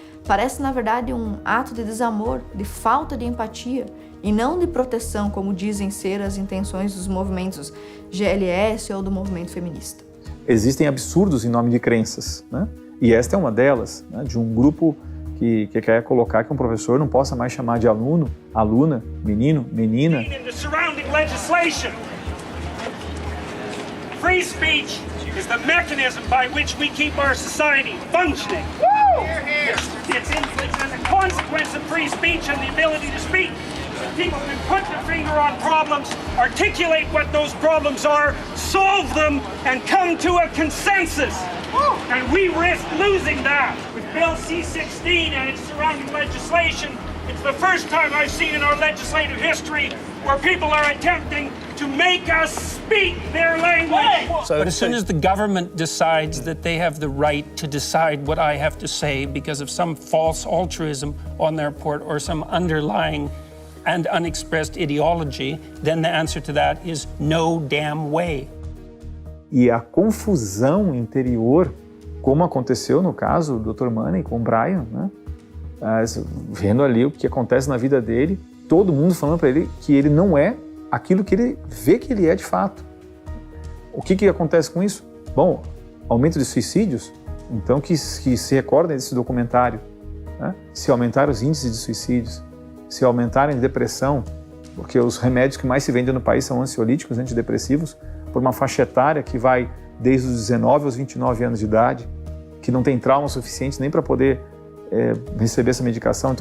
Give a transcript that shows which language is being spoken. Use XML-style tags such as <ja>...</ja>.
<pt>Parece, na verdade, um ato de desamor, de falta de empatia e não de proteção, como dizem ser as intenções dos movimentos GLS ou do movimento feminista. Existem absurdos em nome de crenças, E esta é uma delas, de um grupo que quer colocar que um professor não possa mais chamar de aluno, aluna, menino, menina.</pt> <en>Free speech is the mechanism by which we keep our society functioning. It's a consequence of free speech and the ability to speak. People can put their finger on problems, articulate what those problems are, solve them, and come to a consensus. And we risk losing that. With Bill C-16 and its surrounding legislation, it's the first time I've seen in our legislative history where people are attempting to make us speak their language. But as soon as the government decides that they have the right to decide what I have to say because of some false altruism on their part or some underlying and unexpressed ideology, then the answer to that is no damn way.</en> <pt>E a confusão interior, como aconteceu no caso do Dr. Money com o Brian, vendo ali o que acontece na vida dele, todo mundo falando para ele que ele não é aquilo que ele vê que ele é de fato. O que acontece com isso? Bom, aumento de suicídios, então que se recordem desse documentário, se aumentar os índices de suicídios, se aumentarem depressão, porque os remédios que mais se vendem no país são ansiolíticos, antidepressivos, por uma faixa etária que vai desde os 19 aos 29 anos de idade, que não tem trauma suficiente nem para poder receber essa medicação.</pt>